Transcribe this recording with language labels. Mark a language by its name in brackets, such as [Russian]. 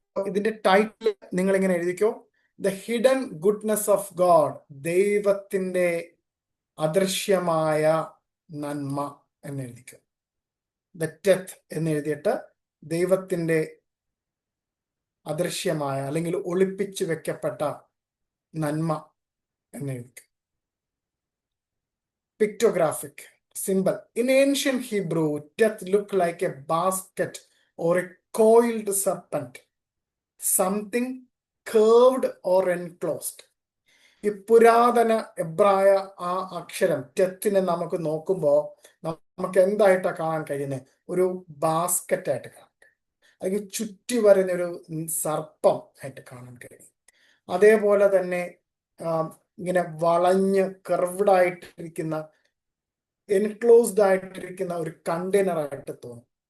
[Malayalam] ഇതിന്റെ ടൈറ്റിൽ നിങ്ങൾ ഇങ്ങനെ എഴുതിക്കോ, [English] the hidden goodness of God, [Malayalam] ദൈവത്തിന്റെ അദൃശ്യമായ നന്മ എന്ന് എഴുതിക്കോ. ദ ടെത്ത് എന്ന് എഴുതിയിട്ട് ദൈവത്തിന്റെ അദൃശ്യമായ അല്ലെങ്കിൽ ഒളിപ്പിച്ചു വെക്കപ്പെട്ട നന്മ എന്ന് എഴുതിക്കോ. [English] Pictographic symbol. In ancient Hebrew, death looked like a basket or a coiled serpent, something curved or enclosed. [Malayalam] ഈ പുരാതന എബ്രായ ആ അക്ഷരം ടെത്തിനെ നമുക്ക് നോക്കുമ്പോൾ നമുക്ക് എന്തായിട്ടാണ് കാണാൻ കഴിയുന്നത്? ഒരു ബാസ്ക്കറ്റ് ആയിട്ട് കാണാൻ കഴിയും, അല്ലെങ്കിൽ ചുറ്റി വരുന്നൊരു സർപ്പം ആയിട്ട് കാണാൻ കഴിയും. അതേപോലെ തന്നെ ഇങ്ങനെ വളഞ്ഞ് കർവ്ഡ് ആയിട്ടിരിക്കുന്ന, എൻക്ലോസ്ഡ് ആയിട്ടിരിക്കുന്ന ഒരു കണ്ടെയ്നർ ആയിട്ട് തോന്നും.